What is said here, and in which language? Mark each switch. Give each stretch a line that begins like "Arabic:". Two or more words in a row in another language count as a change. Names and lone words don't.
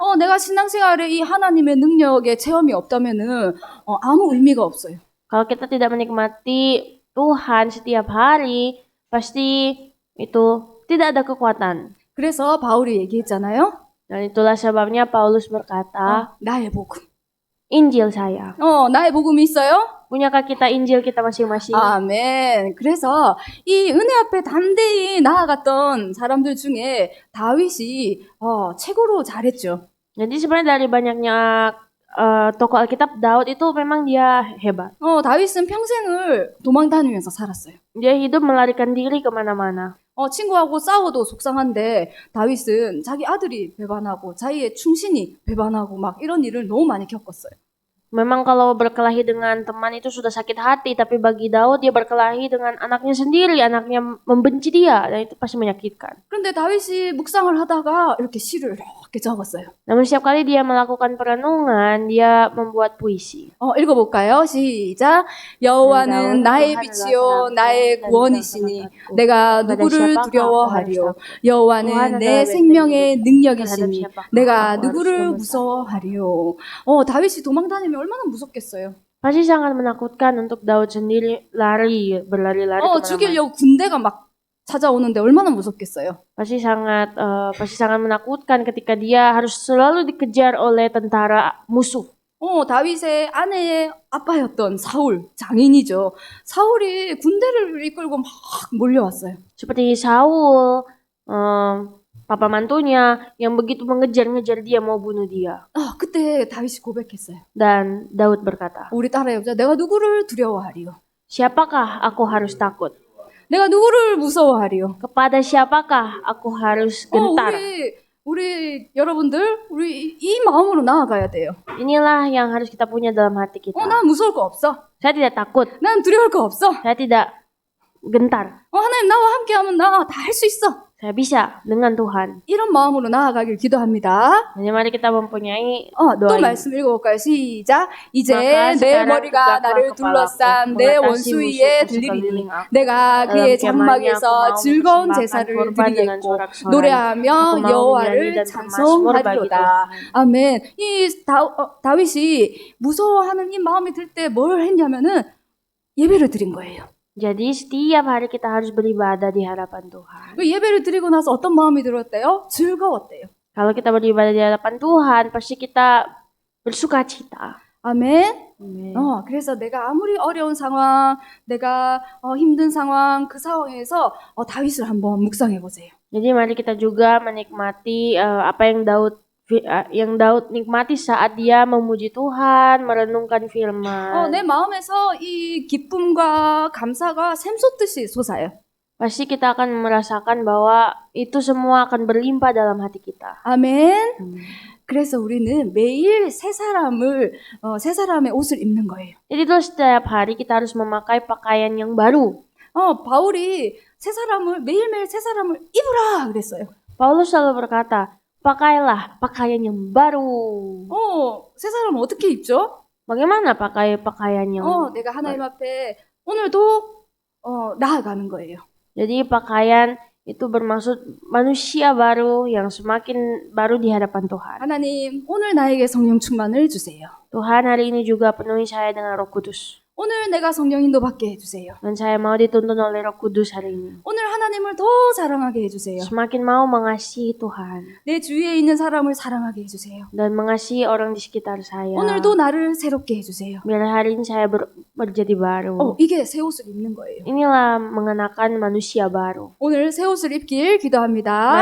Korean: 내가 신앙생활에 이 하나님의 능력에 체험이 없다면은 아무 의미가 없어요.
Indonesian: Kalau kita tidak menikmati Tuhan setiap hari, pasti itu tidak ada kekuatan.
Korean: 그래서 바울이 얘기했잖아요.
Indonesian: Dan itulah sebabnya Paulus berkata,
Korean: 나의 복음.
Indonesian: Injil saya.
Korean: 나의 복음이 있어요?
Indonesian: Punyakah kita Injil kita masing-masing?
Korean: 아멘. 그래서 이 은혜 앞에 담대히 나아갔던 사람들 중에 다윗이 최고로 잘했죠.
Indonesian: Jadi sebenarnya dari banyaknya tokoh Alkitab, Daud itu memang dia hebat.
Korean: 다윗은 평생을 도망 다니면서 살았어요.
Indonesian: Dia hidup melarikan diri kemana-mana.
Korean: 친구하고 싸워도 속상한데 다윗은 자기 아들이 배반하고 자기의 충신이 배반하고 막 이런 일을 너무 많이 겪었어요.
Indonesian: Memang kalau berkelahi dengan teman itu sudah sakit hati, tapi bagi Daud dia berkelahi dengan anaknya sendiri, anaknya membenci dia, dan itu pasti menyakitkan.
Korean: 그런데 다윗이 묵상을 하다가 이렇게 시를 이렇게 적었어요.
Indonesian: Namun setiap kali dia melakukan perenungan, dia membuat puisi.
Korean: 읽어볼까요? 시작. 여호와는 나의 빛이요 나의 구원이시니 내가 누구를 두려워하리요. 여호와는 내 생명의 능력이시니 내가 누구를 무서워하리요. 다윗이 도망다니면 얼마나 무섭겠어요.
Indonesian: Pasti sangat menakutkan untuk Daud sendiri berlari-lari kemana-mana.
Korean: 죽이려고 군대가 막 찾아오는데 얼마나 무섭겠어요.
Indonesian: Pasti sangat menakutkan ketika dia harus selalu dikejar oleh tentara musuh.
Korean: 다윗의 아내의 아빠였던 사울, 장인이죠. 사울이 군대를 이끌고 막 몰려왔어요.
Indonesian: Seperti Saul, papa mantunya yang begitu mengejar-ngejar dia mau bunuh dia.
Korean: 그때 다윗이 고백했어요.
Indonesian: Dan Daud berkata,
Korean: 우리 따라해보자. 내가 누구를 두려워하리요?
Indonesian: siapakah aku harus takut?
Korean: 내가 누구를 무서워하리요?
Indonesian: Kepada siapakah aku harus gentar?
Korean: 우리 여러분들, 우리 이 마음으로 나아가야 돼요.
Indonesian: Inilah yang harus kita punya dalam hati kita.
Korean: 난 무서울 거 없어.
Indonesian: Saya tidak takut.
Korean: 난 두려울 거 없어.
Indonesian: Saya tidak gentar.
Korean: 하나님 나와 함께하면 나 다 할 수 있어.
Indonesian: Saya bisa dengan Tuhan.
Korean: 이런 마음으로 나아가길 기도합니다.
Indonesian: Jadi mari kita mempunyai
Korean: 또
Indonesian: doa ini.
Korean: 말씀 읽어볼까요? 시작. 이제
Indonesian: Maka
Korean: 내
Indonesian: sekarang
Korean: 머리가
Indonesian: tegaklah
Korean: 나를
Indonesian: kepalaku,
Korean: 둘러싼 내
Indonesian: mengatasi
Korean: 원수 위에
Indonesian: musuh-musuh
Korean: 들리리니
Indonesian: sekeliling aku.
Korean: 내가
Indonesian: Dalam
Korean: 그의
Indonesian: kemahnya aku
Korean: 장막에서
Indonesian: mau
Korean: 즐거운
Indonesian: mempersembahkan
Korean: 제사를
Indonesian: korban dengan
Korean: 드리겠고
Indonesian: sorak-sorai.
Korean: 노래하며
Indonesian: Aku mau menyanyi
Korean: 여호와를
Indonesian: dan bermazmur bagi
Korean: 찬송하리로다.
Indonesian: Tuhan.
Korean: 아멘. 이 다윗이 무서워하는 이 마음이 들 때 뭘 했냐면은 예배를 드린 거예요.
Indonesian: Jadi setiap hari kita harus beribadah di hadapan Tuhan.
Korean: 그 예배를 드리고 나서 어떤 마음이 들었대요? 즐거웠대요.
Indonesian: Kalau kita beribadah di hadapan Tuhan, pasti kita bersuka cita.
Korean: 아멘.
Indonesian: Amin.
Korean: 그래서 내가 아무리 어려운 상황, 내가 힘든 상황, 그 상황에서 다윗을 한번 묵상해 보세요.
Indonesian: Jadi mari kita juga menikmati apa yang Daud nikmati saat dia memuji Tuhan, merenungkan firman.
Korean: 내 마음에서 이 기쁨과 감사가 샘솟듯이 솟아요.
Indonesian: Pasti kita akan merasakan bahwa itu semua akan berlimpah dalam hati kita.
Korean: 아멘. 그래서 우리는 매일 새 사람의 옷을 입는 거예요.
Indonesian: Jadi itu setiap hari kita harus memakai pakaian yang baru.
Korean: 바울이 매일매일 새 사람을 입으라 그랬어요.
Indonesian: Paulus selalu berkata, pakailah pakaian yang baru.
Korean: 새 사람은 어떻게 입죠?
Indonesian: Bagaimana pakai pakaian yang
Korean: 내가 하나님 앞에 오늘도 나아가는 거예요.
Indonesian: Jadi pakaian itu bermaksud manusia baru yang semakin baru di hadapan Tuhan.
Korean: 하나님, 오늘 나에게 성령 충만을 주세요.
Indonesian: Tuhan, hari ini juga penuhi saya dengan Roh Kudus.
Korean: 오늘 내가 성령 인도 받게 해주세요.
Indonesian: Dan saya mau dituntun oleh Roh Kudus hari ini.
Korean: 오늘 하나님을 더 사랑하게 해주세요.
Indonesian: Semakin mau mengasihi Tuhan
Korean: 내 주위에 있는 사람을 사랑하게 해주세요.
Indonesian: dan mengasihi orang di sekitar saya.
Korean: 오늘도 나를 새롭게 해주세요.
Indonesian: Biar hari ini saya menjadi baru.
Korean: 이게 새 옷을 입는 거예요.
Indonesian: Inilah mengenakan manusia baru.
Korean: 오늘 새 옷을 입길 기도합니다.